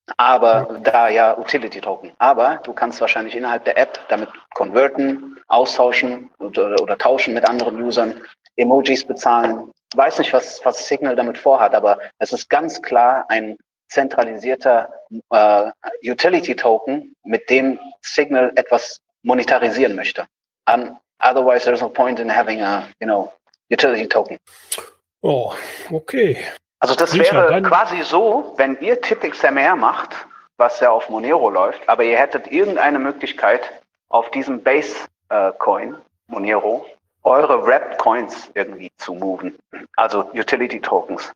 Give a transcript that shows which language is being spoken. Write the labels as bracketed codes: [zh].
[de] Aber Utility Token. Aber du kannst wahrscheinlich innerhalb der App damit converten, austauschen oder tauschen mit anderen Usern, Emojis bezahlen. Weiß nicht, was Signal damit vorhat, aber es ist ganz klar ein zentralisierter Utility-Token, mit dem Signal etwas monetarisieren möchte. [en] Otherwise, there's no point in having a, you know, Utility-Token. Oh, okay. [de] Also das wäre quasi so, wenn ihr TippXMR macht, was ja auf Monero läuft, aber ihr hättet irgendeine Möglichkeit auf diesem Base-Coin, Monero, eure Wrapped Coins irgendwie zu moven, also Utility Tokens.